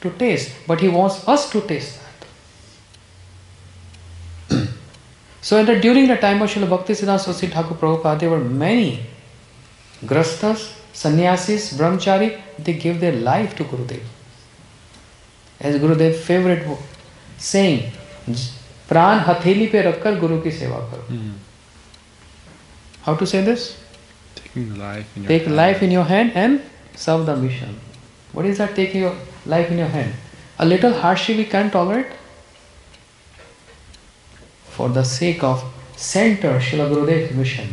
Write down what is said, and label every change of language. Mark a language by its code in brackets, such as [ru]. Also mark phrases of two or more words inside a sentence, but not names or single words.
[en] to taste, but he wants us to taste that. So during the time of Srila Bhaktisiddhanta Saraswati Thakur Prabhupada, there were many grasthas, sannyasis, brahmachari, they gave their life to Gurudev. As Gurudev's favorite saying, [hi] Pran hatheli pe rakhkar Guru ki seva karo. [en] How to say this? Taking life in your Take hand. life in your hand and serve the mission. What is that, taking your life in your hand? A little hardship we can't tolerate. For the sake of center Srila Gurudev's mission.